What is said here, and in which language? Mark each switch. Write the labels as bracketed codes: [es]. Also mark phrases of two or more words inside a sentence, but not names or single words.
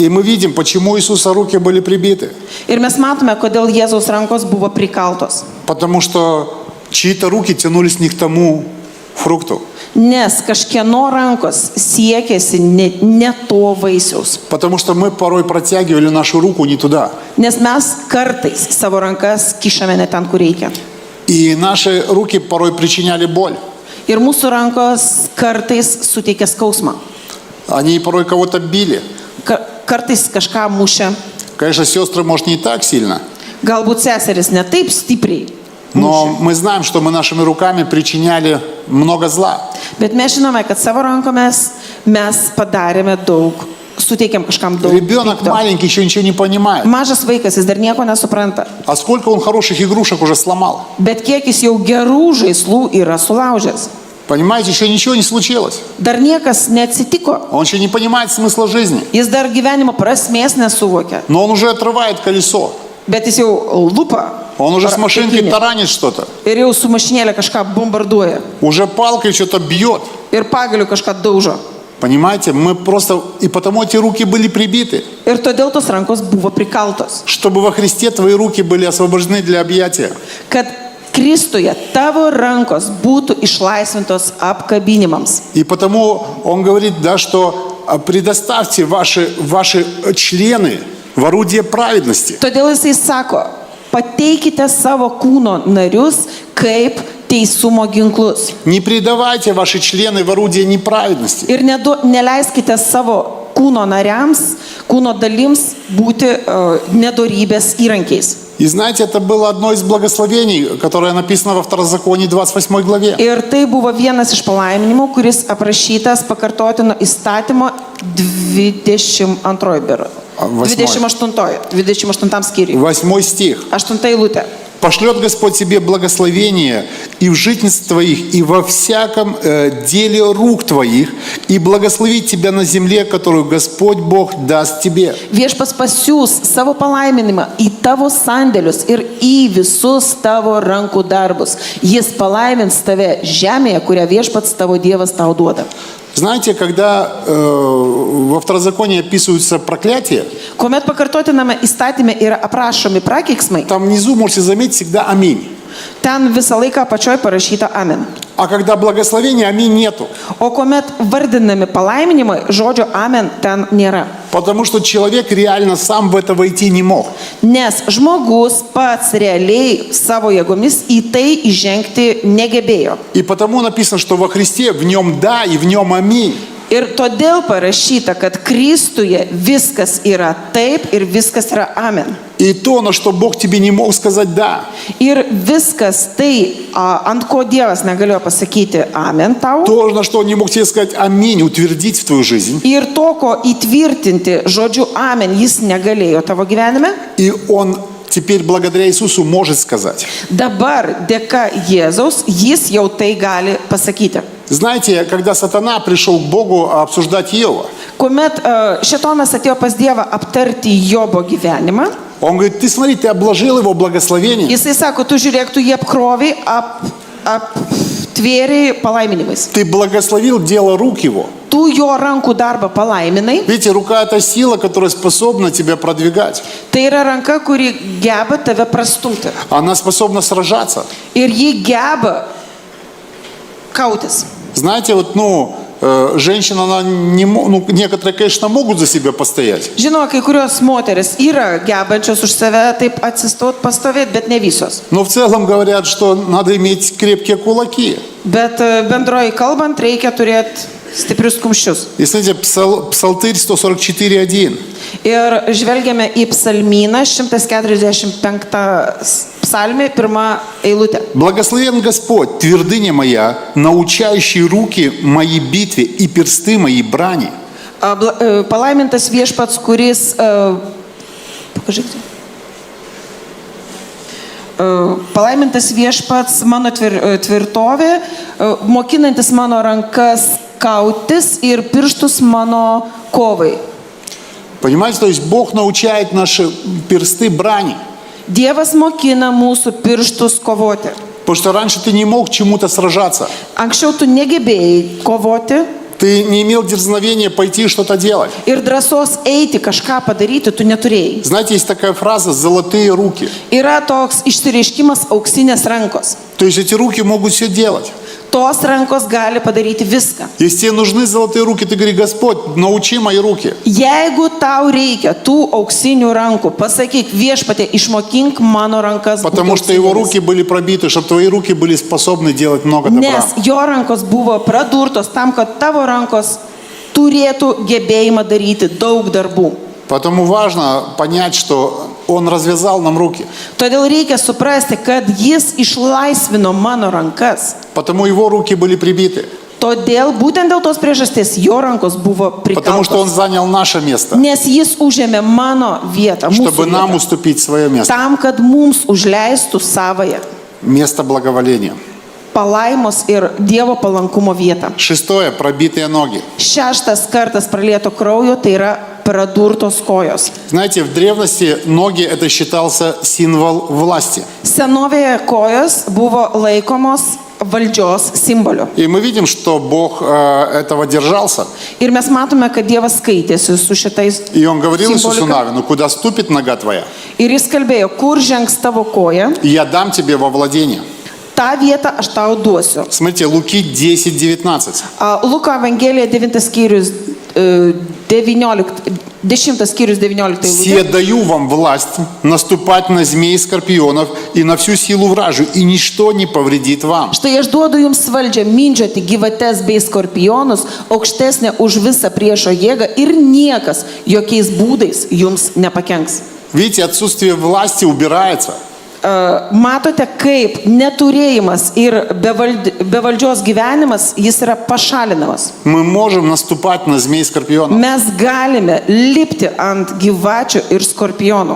[ru] И мы видим, почему у Иисуса руки были прибиты. [lt] Ir mes matome, kodėl Jėzaus rankos buvo prikaltos. [ru] Потому что чьи-то руки тянулись не к тому фрукту. [lt] Nes kažkieno rankos siekėsi ne to vaisiaus. [ru] Потому что мы порой протягивали нашу руку не туда. [lt] Nes mes kartais savo rankas kišame ne ten, kur reikia. [ru] И наши руки порой причиняли боль. [lt] Ir mūsų rankos kartais suteikia skausmą. [ru] Они порой кого-то били. [lt] Kartais kažką mušia. [ru] Конечно, сестры, может, не так сильно. [lt] Galbūt seseris ne taip stipriai. [ru] Но мы знаем, что мы нашими руками причиняли много зла. [lt] Bet mes žinome, kad savo rankomis mes padarėme daug, suteikėm kažkam daug. [ru] Ребенок [lt] pikto. [ru] маленький еще ничего не понимает. [lt] Mažas vaikas, jis dar nieko nesupranta. [ru] А сколько он хороших игрушек уже сломал. [lt] Bet kiek jis jau gerų žaislų yra sulaužęs. [ru] Понимаете, еще ничего не случилось. [lt] Dar niekas neatsitiko. [ru] Он еще не понимает смысла жизни. [lt] Jis dar gyvenimo prasmės nesuvokia. [ru] Но он уже отрывает колесо. [lt] Bet jis jau lupa. [ru] Он уже с машинкой [lt] Priekinė. [ru] таранит что-то. [lt] Ir jau su mašinėlė kažką bombarduoja. [ru] Уже палкой что-то бьет. [lt] Ir pagaliu kažką daužo. [ru] Понимаете, мы просто... И потому эти руки были прибиты. [lt] Ir todėl tos rankos buvo prikaltos. [ru] Чтобы во Христе твои руки были освобождены для объятия. [lt] Kad Kristuje tavo rankos būtų išlaisvintos apkabinimams. [ru] И потому он говорит, да, что предоставьте ваши члены в орудие праведности. [lt] Todėl jisai sako, pateikite savo kūno narius kaip teisumo ginklus. [ru] Не предавайте ваши члены в орудие неправедности. [lt] Ir neleiskite savo kūno nariams, kūno dalims būti nedorybės įrankiais. [ru] И знаете, это было одно из благословений, которое написано во Второзаконии 28 главе. [lt] Ir tai buvo vienas iš palaiminimų, kuris aprašytas pakartotino įstatymo 22 biuro. 28 skyriui. [ru] 8 стих. [lt] 8 eilutė. [ru] «Пошлет Господь тебе благословение и в житнице твоих, и во всяком деле рук твоих, и благословит тебя на земле, которую Господь Бог даст тебе». [lt] Viešpats pasiūs savo palaiminimą į tavo sandėlius ir į visus tavo rankų darbus. Jis palaimins tave žemėje, kurią viešpats tavo Dievas tau duoda. [ru] Знаете, когда во Второзаконии описываются проклятия, [lt] Kuomet pakartotiname įstatymė yra aprašomi prakeiksmai, [ru] там внизу, можете заметить, всегда «Аминь». [lt] ten visą laiką apačioj parašyta amen. [ru] А когда благословения, «Аминь» нету. [lt] O kuomet vardinami palaiminimai, žodžio amen ten nėra. [ru] Потому что человек реально сам в это войти не мог. [lt] Nes žmogus pats realiai savo jėgomis į tai įžengti negebėjo. [ru] И потому написано, что во Христе в нем «да» и в нем «Аминь». [lt] Ir todėl parašyta, kad Kristuje viskas yra taip ir viskas yra amen. [ru] И то, на что Бог тебе не мог сказать «да». [lt] Ir viskas tai, ant ko Dievas negalėjo pasakyti amen tau. [ru] То, на что Он не мог тебе сказать «Аминь», утвердить в твою жизнь. [lt] Ir to, ko įtvirtinti žodžiu amen jis negalėjo tavo gyvenime. [ru] И Он теперь, благодаря Иисусу, может сказать. [lt] Dabar dėka Jėzaus jis jau tai gali pasakyti. [ru] Знаете, когда сатана пришел к Богу обсуждать Иова, [lt] Kuomet šėtonas atėjo pas Dievą aptarti Jobo gyvenimą, [ru] он говорит, ты смотри, ты обложил его благословением, [lt] jisai sako, tu žiūrėk, tu jį apkroviai, aptvėriai palaiminimais. [ru] ты благословил дело рук его. [lt] Tu jo rankų darbą palaiminai. [ru] Видите, рука – это сила, которая способна тебя продвигать. [lt] Tai yra ranka, kuri geba tave prastumti. [ru] Она способна сражаться. [lt] Ir ji geba kautis. [ru] Знаете, вот, женщина, она некоторые, конечно, могут за себя постоять. [lt] Žinoma, kai kurios moteris yra gebančios už save taip atsistot, pastovėti, bet ne visos. [ru] Но в целом говорят, что надо иметь крепкие кулаки. [lt] Bet bendroji kalbant, reikia turėti stiprius kumščius. [ru] И смотрите, Псалтырь 144:1. [lt] Ir žvelgiame į psalmyną 145 psalmė, pirmą eilutę. [ru] Благословен Господь, твердыня моя, научающий руки мои битве и персты мои брани. [lt] Palaimintas viešpats, kuris, pažiūrėkite. Palaimintas viešpats mano tvirtovė, mokinantis mano rankas kautis ir pirštus mano kovai. [ru] Понимаете, то есть Бог научает наши персты брани. [lt] Dievas mokina mūsų pirštus kovoti. [ru] Потому что раньше ты не мог чему-то сражаться. [lt] Anksčiau tu negebėjai kovoti [ru] Ты не имел дерзновения пойти что-то делать. [lt] ir drąsos eiti kažką padaryti tu neturėjai. [ru] Знаете, есть такая фраза «золотые руки». [lt] Yra toks išsireiškimas auksinės rankos. [ru] То есть эти руки могут все делать. [lt] Tos rankos gali padaryti viską. [ru] Если тебе нужны золотые руки, ты говори: Господь, научи мои руки. [lt] Jeigu tau reikia tų auksinių rankų, pasakyk viešpatie, išmokink mano rankas. [ru] Потому что его руки были пробиты, чтобы твои руки были способны делать много добра. [lt] Nes jo rankos buvo pradurtos tam, kad tavo rankos turėtų gebėjimą daryti daug darbų. [ru] Поэтому важно понять, что Он развязал нам руки. [lt] Todėl reikia suprasti, kad jis išlaisvino mano rankas. [ru] Потому Его руки были прибиты. [lt] Todėl būtent dėl tos priežasties jo rankos buvo [ru] Потому что Он [lt] prikaltos. [ru] занял наше место, [lt] Nes jis užėmė mano vietą, [ru] чтобы [lt] mūsų [ru] нам [lt] vietą. [ru] уступить свое место. [lt] Tam, kad mums užleistų savoje [ru] Место благоволения. [lt] palaimos ir Dievo palankumo vietą. [ru] Шестое. Пробитые ноги. [lt] 6 kartas pralieto kraujo, tai yra pradurtos kojos. [ru] Знаете, в древности ноги это считался символ власти. [lt] Senovėje kojos buvo laikomos valdžios simboliu. [ru] И мы видим, что Бог этого держался. [lt] Ir mes matome, kad Dievas skaitėsi su šitais [ru] И Он говорил Иисусу [lt] simbolika. [ru] Навину: куда ступит нога твоя, [lt] Ir jis kalbėjo, kur žengs tavo koja, [ru] я дам тебе во владение. [lt] tą vietą aš tau duosiu. [ru] Смотрите, Луки 10:19. [lt] Luko Evangelija 9 skyrius 10 skyrius 19 [ru] «Се [lt] eilutė. [ru] даю вам власть наступать на змей и скорпионов и на всю силу вражью, и ничто не повредит вам». [lt] Štai aš duodu jums valdžią mindžioti gyvates bei skorpionus, aukštesnę už visą priešo jėgą ir niekas jokiais būdais jums nepakenks. [ru] Видите, отсутствие власти убирается. [lt] Matote, kaip neturėjimas ir bevaldžios gyvenimas, jis yra pašalinamas. [ru] Мы можем наступать на змей и скорпионов. [lt] Mes galime lipti ant gyvačių ir skorpionų.